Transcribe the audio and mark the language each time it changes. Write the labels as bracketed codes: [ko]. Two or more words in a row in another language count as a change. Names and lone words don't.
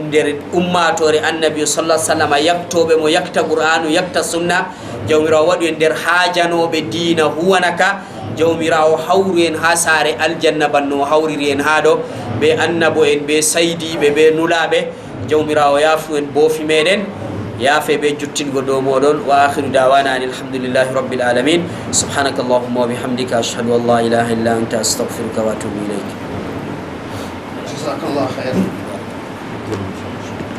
[ff] nder ummatore [ar] النبي صلى الله عليه وسلم [ff] yaktoɓe mo yakta qur'anu yakta sunna jawmirawo waɗu en nder hajanoɓe diina huwanaka jawmirawo hawru en ha sare aljanna banno hawriri en ha ɗo ɓe annabo en ɓe saydiɓe ɓe nulaɓe jawmirawo yaafu en boofi meɗen yaafe ɓe juttingo dow moɗon [ar] وآخر دعوانا أن الحمد لله رب العالمين سبحانك اللهم وبحمدك أشهد أن لا إله إلا أنت أستغفرك وأتوب إليك. جزاك الله خيرا.